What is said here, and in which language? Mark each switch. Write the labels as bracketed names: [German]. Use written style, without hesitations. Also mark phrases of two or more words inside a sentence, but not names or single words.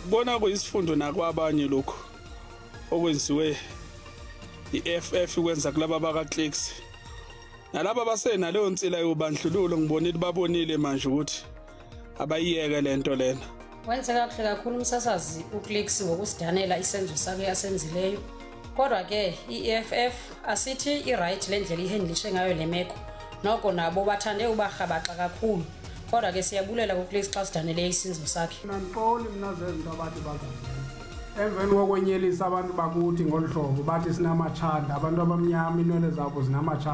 [Zulu] bona kuyisifundo nakwabanye lokho okwenziwe i-EFF kwenza kulaba baka-Clicks nalaba basena leyo nsila yobandlululo. Ngibonile babonile manje ukuthi abayiyeke lento lena. [Xhosa] Wenze kahle kakhulu umsasazi u-Clicks ngokusidanela isenzo sakhe asenzileyo. Kodwa ke i-EFF asithi i-right lendlela ihandlishe ngayo lemeko. Noko nabo bathande ubahabaxa kakhulu. Kodwa ke siyabulela ku-Clicks xa sidanele isenzo sakhe. Nanixoli mina zenzo abathi bazazi. Emveni kokwenyelisa abantu bakuthi ngolhlobo bathi sinamachanda, abantu abamnyama inwele zabo zinamachanda.